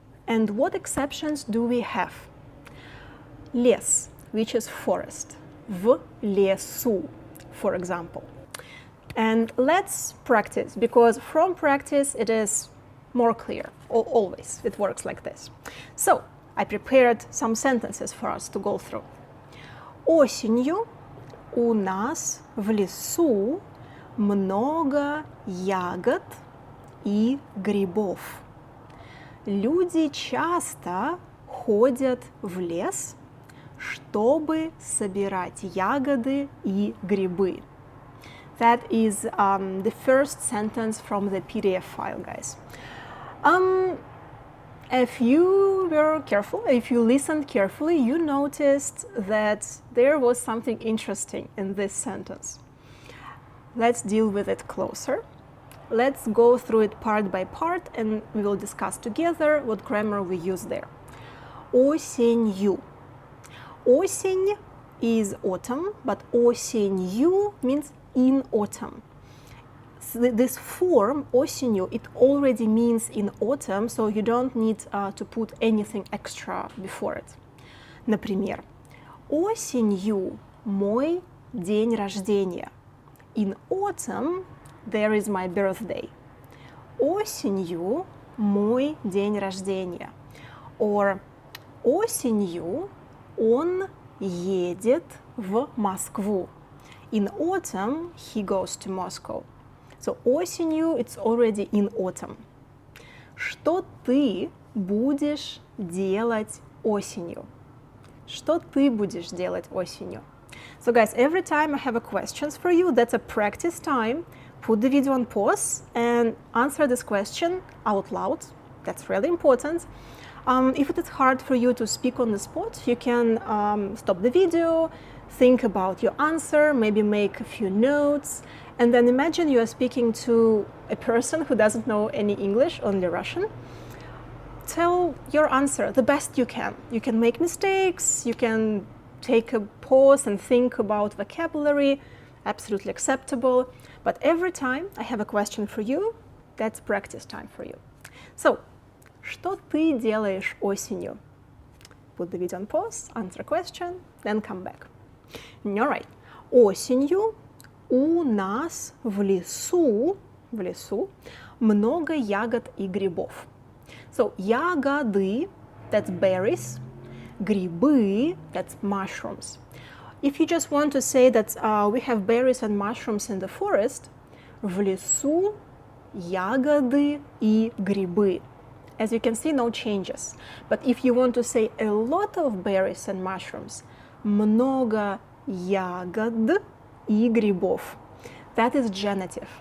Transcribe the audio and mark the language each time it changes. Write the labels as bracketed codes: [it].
[en] And what exceptions do we have? Лес, which is forest. В лесу, for example. And let's practice, because from practice it is more clear. Always it works like this. So I prepared some sentences for us to go through. [ru] Осенью у нас в лесу много ягод и грибов. Люди часто ходят в лес, чтобы собирать ягоды и грибы. [en] That is the first sentence from the PDF file, guys. If you were careful, if you listened carefully, you noticed that there was something interesting in this sentence. Let's deal with it closer. Let's go through it part by part and we will discuss together what grammar we use there. [ru] Осенью. [en] Осень is autumn, but осенью means in autumn. So this form, осенью, it already means in autumn, so you don't need to put anything extra before it. [ru] Например, осенью мой день рождения. [en] In autumn, there is my birthday. [ru] Осенью мой день рождения. Or осенью он едет в Москву. [en] In autumn, he goes to Moscow. So осенью, it's already in autumn. [ru] Что ты будешь делать осенью? Что ты будешь делать осенью? [en] So guys, every time I have a questions for you, that's a practice time. Put the video on pause and answer this question out loud. That's really important. If it is hard for you to speak on the spot, you can stop the video, think about your answer, maybe make a few notes, and then imagine you are speaking to a person who doesn't know any English, only Russian. Tell your answer the best you can. You can make mistakes, you can take a pause and think about vocabulary, absolutely acceptable. But every time I have a question for you, that's practice time for you. [ru] So, что ты делаешь осенью? [en] Put the video on pause, answer a question, then come back. All right. Осенью у [ru] нас в лесу много ягод и грибов. [en] So, ягоды, that's berries, грибы, that's mushrooms. If you just want to say that we have berries and mushrooms in the forest, в лесу ягоды и грибы. As you can see, no changes. But if you want to say a lot of berries and mushrooms, много ягод и грибов. That is genitive.